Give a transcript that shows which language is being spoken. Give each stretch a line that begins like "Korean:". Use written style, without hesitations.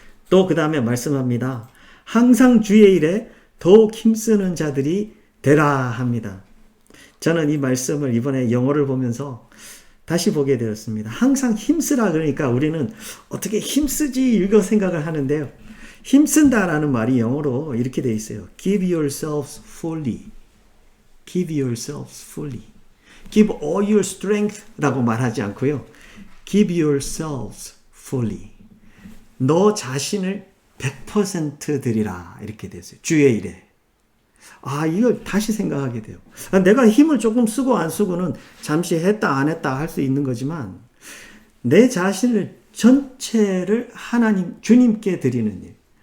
Korean: 또 그 다음에 말씀합니다. 항상 주의 일에 더욱 힘쓰는 자들이 되라 합니다. 저는 이 말씀을 이번에 영어를 보면서 다시 보게 되었습니다. 항상 힘쓰라 그러니까 우리는 어떻게 힘쓰지 이거 생각을 하는데요. 힘쓴다라는 말이 영어로 이렇게 되어 있어요.
English: Give yourselves fully. Give yourselves fully. Give all your strength
Korean: 라고 말하지 않고요.
English: Give yourselves fully.
Korean: 너 자신을 100% 드리라 이렇게 되어 있어요. 주의 일에. 이걸 다시 생각하게 돼요. 내가 힘을 조금 쓰고 안 쓰고는 잠시 했다 안 했다 할 수 있는 거지만 내 자신을 전체를 주님께 드리는 일.